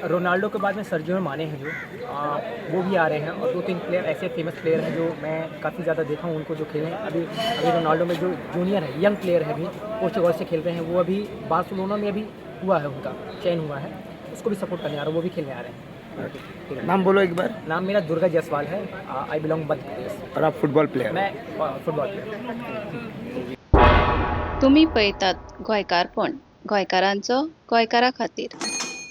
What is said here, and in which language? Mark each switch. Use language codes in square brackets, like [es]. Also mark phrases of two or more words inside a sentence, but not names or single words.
[hi] रोनाल्डो के बाद में सर्जियो माने हैं जो वो भी आ रहे हैं, और 2-3 प्लेयर ऐसे [en] famous player [hi] हैं जो मैं काफ़ी ज़्यादा देखा हूँ उनको जो खेले हैं। अभी रोनाल्डो में जो जूनियर है, [en] young player [hi] है, अभी पोर्चुगल से खेल रहे हैं, वो अभी बार्सिलोना में अभी हुआ है, उनका चयन हुआ है, उसको भी सपोर्ट करने आ रहा है, वो भी खेलने आ रहे हैं। नाम बोलो एक बार। नाम मेरा दुर्गा जायसवाल है। [en] I belong मध्य प्रदेश। [hi] और आप [en] football player? [hi] मैं [en] football player. [kok] तुम्ही पळयतात गोंयकारपण, गोंयकारांचो गोंयकारा खातीर।